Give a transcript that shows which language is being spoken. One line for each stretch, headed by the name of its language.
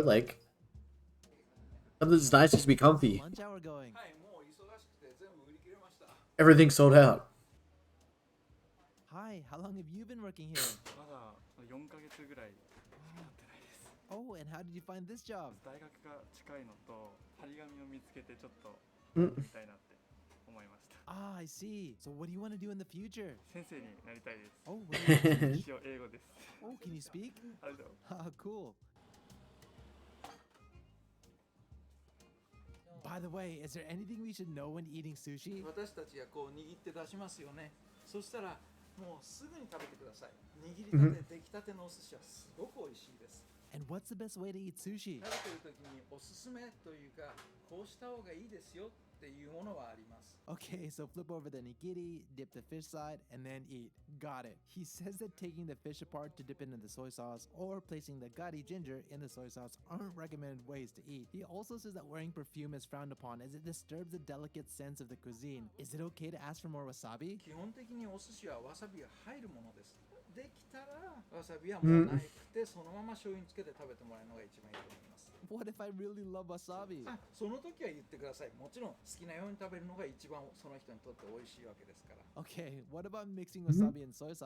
English: Like, something's nice just to be comfy. Lunch hour going.
Japanese: はい、もう忙しくて全部売り切れました。
English: Everything's sold out. Hi, how long have you been working here?
Japanese: まだ4ヶ月ぐらいしかやってないです。
English: Oh, and how did you find this job?
Japanese: 大学が近いのと張り紙を見つけてちょっとうん見たいなって思いました。
English: Ah, I see. So what do you want to do in the future?
Japanese: 先生になりたいです。
English: Oh, what do you want to
Japanese: 一応英語です。
English: Oh, can you speak?
Japanese: ありがとう。
English: Ah, cool. By the way, is there anything we should know when eating sushi?
Japanese: 私たちがこう握って出しますよね。そしたらもうすぐに食べてください。握りたて、出来たてのお寿司はすごく美味しいです。
English: And what's the best way to eat sushi?
Japanese: 食べてる時におすすめというか、こうした方がいいですよっていうものはあります。
English: Okay, so flip over the nigiri, dip the fish side, and then eat. Got it. He says that taking the fish apart to dip it in the soy sauce or placing the gari ginger in the soy sauce aren't recommended ways to eat. He also says that wearing perfume is frowned upon as it disturbs the delicate sense of the cuisine. Is it okay to ask for more wasabi?
Japanese: 基本的にお寿司はわさびが入るものです。できたらわさびはもうなくて、そのまま醤油につけて食べてもらえるのが一番いいと思います。
English: What if I really love wasabi?
Japanese: あ、その時は言ってください。もちろん好きなように食べるのが一番その人にとって美味しいわけですから。
English: Okay, what about mixing wasabi and soy sauce?